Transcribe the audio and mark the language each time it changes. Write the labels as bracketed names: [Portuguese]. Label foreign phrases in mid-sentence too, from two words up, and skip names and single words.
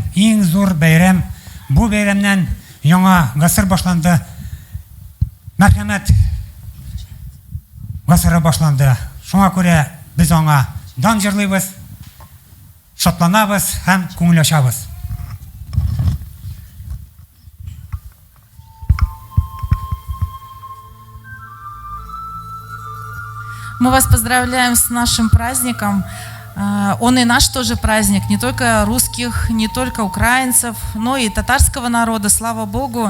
[Tatar] Иң зур бәйрәм. Бу бәйрәмнән яңа гасыр башланды. Мәрхәмәт гасыры башланды. Шуңа күрә без аңа дан җырлыйбыз, шатланабыз һәм күңел ачабыз. [Russian] Мы вас поздравляем с нашим праздником. Он и наш тоже праздник, не только русских, не только украинцев, но и татарского народа, слава Богу.